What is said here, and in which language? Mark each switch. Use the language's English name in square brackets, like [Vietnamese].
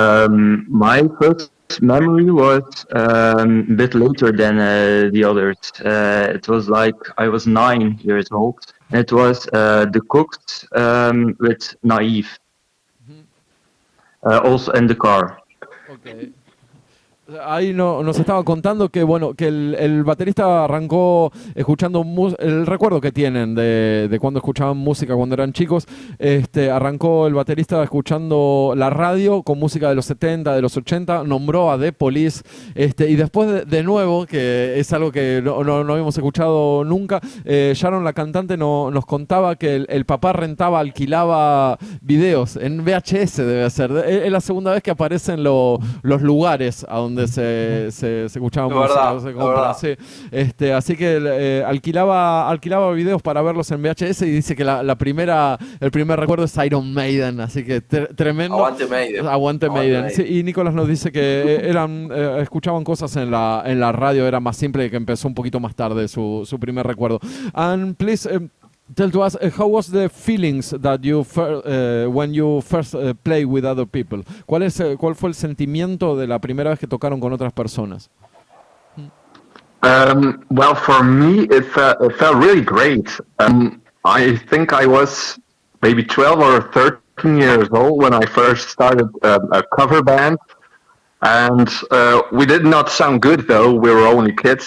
[English] My first memory was a bit later than the others. It was like I was 9 years old. It was The Cooks with Naive. Also in the car. Okay. [Spanish] Ahí nos estaba contando que bueno que el baterista arrancó escuchando el recuerdo que tienen de cuando escuchaban música cuando eran chicos. Arrancó el baterista escuchando la radio con música de los 70, de los 80, nombró a The Police, y después de nuevo, que es algo que no habíamos escuchado nunca, Sharon, la cantante, nos contaba que el papá alquilaba videos en VHS, debe ser. Es la segunda vez que aparecen los lugares a donde donde se escuchaba La música, verdad, se la compra, verdad. sí. Así que alquilaba videos para verlos en VHS y dice que el primer recuerdo es Iron Maiden, así que tremendo. Aguante Maiden. Aguante Maiden. Sí, y Nicolás nos dice que escuchaban cosas en la radio, era más simple, que empezó un poquito más tarde su primer recuerdo. [English] And please tell to us, how was the feelings that when you first play with other people? [Spanish] ¿Cuál fue el sentimiento de la primera vez que tocaron con otras personas? [English] Well, for me, it felt really great. I think I was maybe 12 or 13 years old when I first started a cover band. And we did not sound good, though. We were only kids.